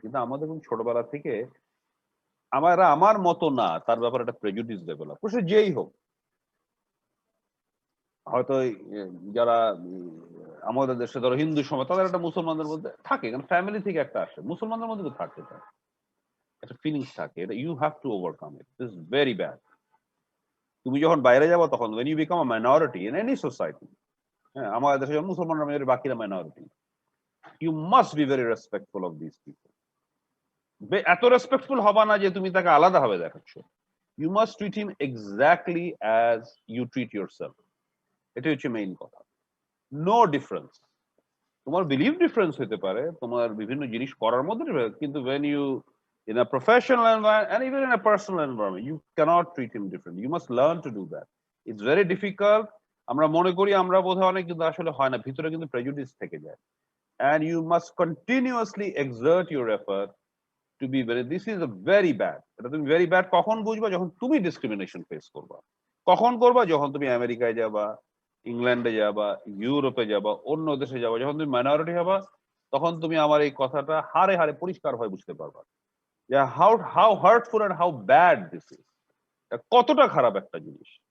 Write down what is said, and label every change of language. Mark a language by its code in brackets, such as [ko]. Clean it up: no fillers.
[bn] কিন্তু আমাদের ছোটবেলা থেকে আমার মতো না তার ব্যাপারে একটা প্রেজুডিস ডেভেলপ, সে যেই হোক। হয়তো যারা আমাদের দেশে ধরো হিন্দু সমাজ, তাদের একটা মুসলমানদের মধ্যে থাকে, কারণ ফ্যামিলি থেকে একটা আসে, মুসলমানদের মধ্যে তো থাকে, এটা একটা ফিলিংস থাকে, এটা [en] You have to overcome it, this is very bad. [bn] তুমি যখন বাইরে যাবো তখন [en] when you become a minority in any society, [bn] হ্যাঁ, আমাদের দেশে যখন মুসলমানরা মেজরিটি, বাকিরা minority, [en] you must be very respectful of these people। [bn] এত রেসপেক্টফুল হবা না যে তুমি তাকে আলাদা ভাবে দেখাচ্ছ। [en] You must treat him exactly as you treat yourself. [bn] এটা হচ্ছে মেইন কথা। [en] No difference. [bn] তোমার বিলিভ ডিফারেন্স হতে পারে, তোমার বিভিন্ন জিনিস করার মধ্যে, কিন্তু [en] when you in a professional environment and even in a personal environment, you cannot treat him different, you must learn to do that। It's very difficult, [bn] আমরা মনে করি আমরা বোধহয় অনেক, কিন্তু আসলে হয় না, ভিতরে কিন্তু প্রেজুডিস থেকে যায়। [en] And you must continuously exert your effort to be very, this is a very bad, [bn] এটা তুমি [en] very bad [bn] কখন বুঝবা? যখন তুমি ডিসক্রিমিনেশন ফেস করবা। কখন করবা? যখন তুমি আমেরিকায় যাবা, ইংল্যান্ডে যাবা, ইউরোপে যাবা, অন্য দেশে যাবা, যখন তুমি মাইনরিটি হবা, তখন তুমি আমার এই কথাটা হাড়ে হাড়ে পরিষ্কার হয়ে বুঝতে পারবা যে [en] how hurtful and how bad this is, [bn] কতটা খারাপ একটা জিনিস।